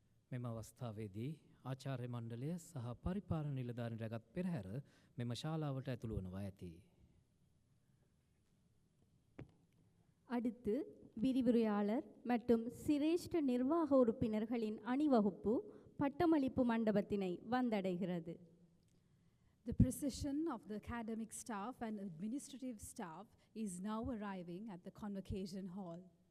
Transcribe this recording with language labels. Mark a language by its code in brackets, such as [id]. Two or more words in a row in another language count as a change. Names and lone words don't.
[si] මෙම අවස්ථාවේදී ආචාර්ය මණ්ඩලය සහ පරිපාලන නිලධාරීන් රැගත් පෙරහැර මෙම ශාලාවට ඇතුළු වනවා ඇති. [ta] அடுத்து விரிவுரையாளர் மற்றும் சிரேஷ்ட நிர்வாக உறுப்பினர்களின் அணிவகுப்பு பட்டமளிப்பு மண்டபத்தினை வந்தடைகிறது. [en] The procession of the academic staff and administrative staff is now arriving at the Convocation Hall.